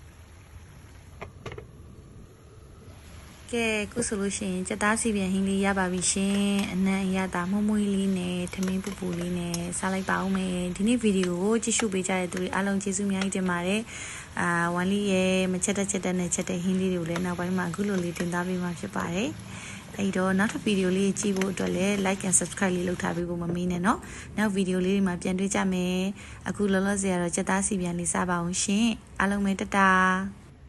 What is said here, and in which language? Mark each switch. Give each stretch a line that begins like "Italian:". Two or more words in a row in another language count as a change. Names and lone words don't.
Burmese: ကဲခုဆိုလို့ရှိရင်ကြက်သားစီပြန်ဟင်းလေးရပါပြီရှင်အနံ့အရသာမွှမွှေးလေးနဲ့ ထမင်းပူပူလေးနဲ့စားလိုက်ပါဦးမယ်ဒီနေ့ဗီဒီယိုကိုကြည့်ရှုပေးကြတဲ့သူတွေအားလုံးကျေးဇူးအများကြီးတင်ပါတယ်ဝမ်လေးရဲ့မချက်တဲ့နဲ့ချက်တဲ့ဟင်းလေးတွေကိုလည်းနောက်ပိုင်းမှာအခုလိုလေးတင်သားပေးမှာဖြစ်ပါတယ်အဲ့တော့နောက်ထပ်ဗီဒီယိုလေးကြည့်ဖို့အတွက်လည်း
English: like and subscribe
Burmese: လေးလုပ်ထားပေးဖို့မမေ့နဲ့เนาะနောက်ဗီဒီယိုလေးတွေမှာပြန်တွေ့ကြမယ်အခုလောလောဆယ်ကတော့ကြက်သားစီပြန်လေးစားပါအောင်ရှင်အားလုံးပဲတတာ